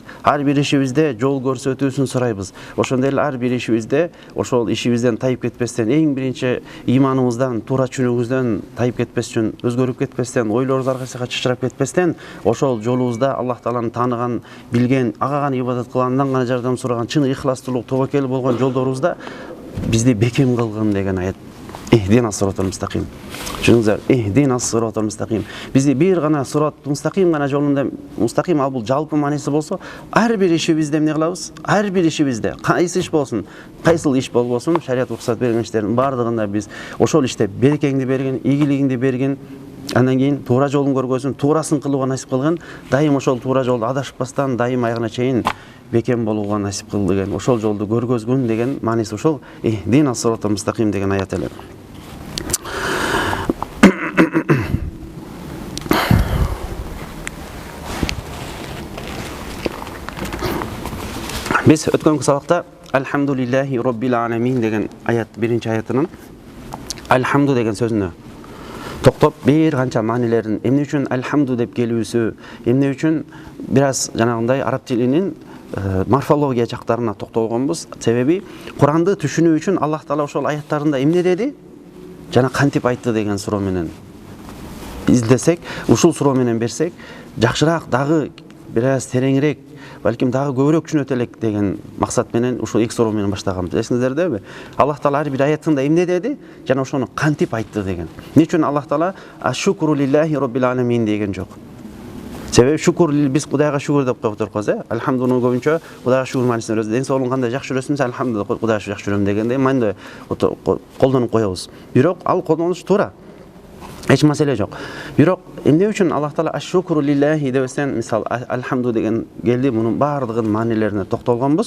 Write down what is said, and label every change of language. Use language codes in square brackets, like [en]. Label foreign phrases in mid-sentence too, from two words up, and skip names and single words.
[ky] Ар бир ишибизде жол көрсөтүүсүн сурайбыз. Ошондой эле ар бир ишибизде ошол ишибизден тайып кетпестен, эң биринчи иманыбыздан, туура түшүнүүбүздөн тайып кетпес үчүн, өзгөрүп кетпестен, ойлорубуз аркасына чычырап кетпестен, ошол жолубузда Аллах Тааланы тааныган, билген, ага гана ибадат кылган, андан гана жардам сураган, чын ихластуулук, тобокел болгон жолдорубузда бизди бекем кылгын деген аят [ar] اهدنا الصراط المستقيم. Түшүнүңүздөр, اهدنا الصراط المستقيم. [ky] Бизди бир гана [ar] صراط مستقيم [ky] гана жолунда мустақим, ал бул жалпы мааниси болсо, ар бир ишибизде эмне кылабыз? Ар бир ишибизде, кайсы иш болсун, кайсыл иш болбосун, шарият уруксат берген иштердин бардыгында биз ошол иште берекеңди берген, ийгилигиңди берген, андан кийин туура жолун көргөзүн, туурасын кылууга насип кылган, дайым ошол туура жолду адашпастан, дайым аягына чейин бекем болууга насип кыл деген, ошол жолду көргөзгүн деген мааниси ошол [ar] اهدنا الصراط المستقيم [ky] деген аят эле. Biz өткөнкү сабакта [ar] الحمد لله رب العالمين [ky] деген аят, биринчи аятынын Алхамду деген сөзүнө токтоп, бир канча маанилерин, эмне үчүн Алхамду деп келүүсү, эмне үчүн бир аз жанагындай араб тилинин морфология жактарына токтолгонбуз. Себеби Куранды түшүнүү үчүн Аллах Таала ошол аяттарында эмне деди, жана кантип айтты деген суроо менен издесек, ушул суроо менен берсек, жакшыраак, дагы бир аз тереңирээк, балким дагы көбүрөөк түшүнөт элек деген максат менен ушул эки суроо менен баштаганбыз. Эсиңиздердеби? Аллах Таала ар бир аятында эмне деди, жана ошону кантип айтты деген. Эмне үчүн Аллах Таала [ar] الشكر لله رب العالمين [ky] деген жок? Себеби шукур, биз Кудайга шукур деп коюп турбуз, Алхамдунун көбүнчө Кудайга шукур маанисин беребиз. Ден соолугуң кандай, жакшы жүрөсүңбү? Алхамдулилlah, Кудайга жакшы жүрөм дегенде мындай колдонуп коебуз. Бирок ал колдонуш туура. Эч маселе жок. Бирок эмне үчүн Аллах Таала [ar] الشكر لله [ky] дебесен, мисал алхамду деген келди, мунун бардыгынын маанилерине токтолгонбуз.